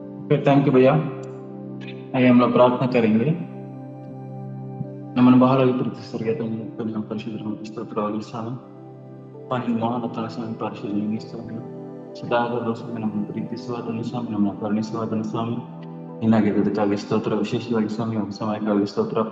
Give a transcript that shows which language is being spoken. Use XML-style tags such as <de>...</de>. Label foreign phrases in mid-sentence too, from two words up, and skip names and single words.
<en>okay, thank you</en> <hi>भैया। आइए हम लोग प्रार्थना करेंगे।</hi> <kn>ನಮ್ಮನ್ನು ಬಹಳವಾಗಿ ಪ್ರೀತಿಸಿದ ನಮ್ಮ ಪರಿಶುದ್ಧರ ಸ್ತೋತ್ರವಾಗಿ ಸ್ವಾಮಿ, ಪಾನಿ ಮಹಾನತನ ಸ್ವಾಮಿ, ಪರಿಶುದ್ಧನಿಗೆ ಸ್ವಾಮಿ, ಸದಾಗಲೂ ಸ್ವಾಮಿ ನಮ್ಮನ್ನು ಪ್ರೀತಿಸುವಾತನು ಸ್ವಾಮಿ, ನಮ್ಮನ್ನು ಕರುಣಿಸುವಾತನು ಸ್ವಾಮಿ, ಏನಾಗಿದ್ದಕ್ಕಾಗಿ ಸ್ತೋತ್ರ, ವಿಶೇಷವಾಗಿ ಸ್ವಾಮಿ ಒಂದು ಸಮಯಕ್ಕಾಗಿ ಸ್ತೋತ್ರಪ್ಪ.</kn>